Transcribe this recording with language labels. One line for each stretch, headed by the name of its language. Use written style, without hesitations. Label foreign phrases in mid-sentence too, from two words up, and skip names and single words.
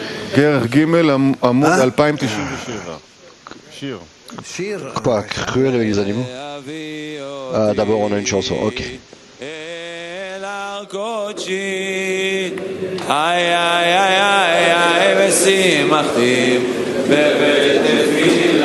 Hebrew: כרך ג' עמוד 2097. שיר. שיר.
French: Quoi, Cruel avec les animaux? Ah, d'abord on a une chanson, ok. ay ay ay ay ay ay
Hebrew: בשמחתם בבית